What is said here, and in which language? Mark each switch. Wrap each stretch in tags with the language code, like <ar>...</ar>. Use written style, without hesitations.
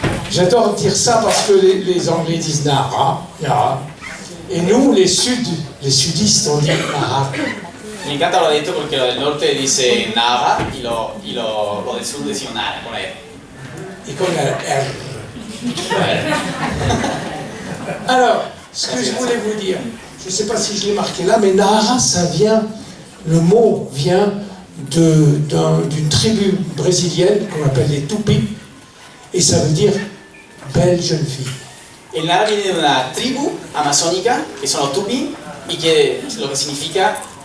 <fr>J'adore dire ça parce que les Anglais disent Nahara. Et nous, les sudistes, on dit Nahara.</fr> <es>Me encanta hablar de esto porque los del norte dicen Nahara y los del sur decían Nahara con la R.</es> <fr>Et comme la R. Alors, ce que je voulais vous dire, je ne sais pas si je l'ai marqué là, mais Nahara, ça vient, le mot vient d'une tribu brésilienne qu'on appelle les Tupis, et ça veut dire belle jeune fille.</fr> <es>El Nahara viene de una tribu amazónica que son los Tupi y que lo que significa</es>